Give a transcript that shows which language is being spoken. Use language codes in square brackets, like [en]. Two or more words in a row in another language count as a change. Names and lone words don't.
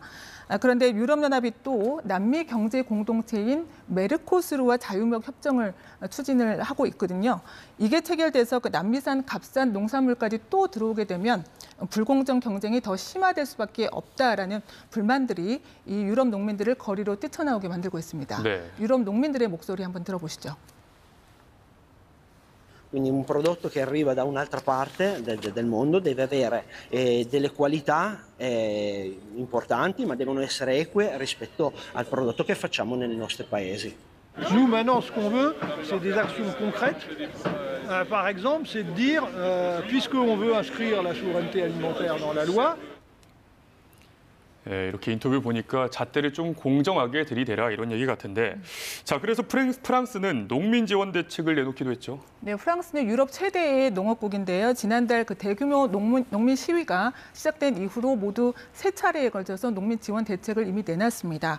[ko] 그런데 유럽연합이 또 남미 경제 공동체인 메르코스르와 자유무역 협정을 추진을 하고 있거든요. 이게 체결돼서 남미산 값싼 농산물까지 또 들어오게 되면 불공정 경쟁이 더 심화될 수밖에 없다라는 불만들이 이 유럽 농민들을 거리로 뛰쳐나오게 만들고 있습니다. 네. 유럽 농민들의 목소리 한번 들어보시죠. [it] Quindi un prodotto che arriva da un'altra parte del mondo deve avere delle qualità importanti, ma devono essere eque rispetto al prodotto che facciamo nei nostri paesi. [fr] Nous, maintenant, ce qu'on veut, c'est des actions concrètes. Par exemple, c'est de dire, puisqu'on veut inscrire la souveraineté alimentaire dans la loi, [ko] 네, 이렇게 인터뷰 보니까 잣대를 좀 공정하게 들이대라 이런 얘기 같은데 자, 그래서 프랑스는 농민 지원 대책을 내놓기도 했죠. 네, 프랑스는 유럽 최대의 농업국인데요. 지난달 대규모 농민 시위가 시작된 이후로 모두 3차례에 걸쳐서 농민 지원 대책을 이미 내놨습니다.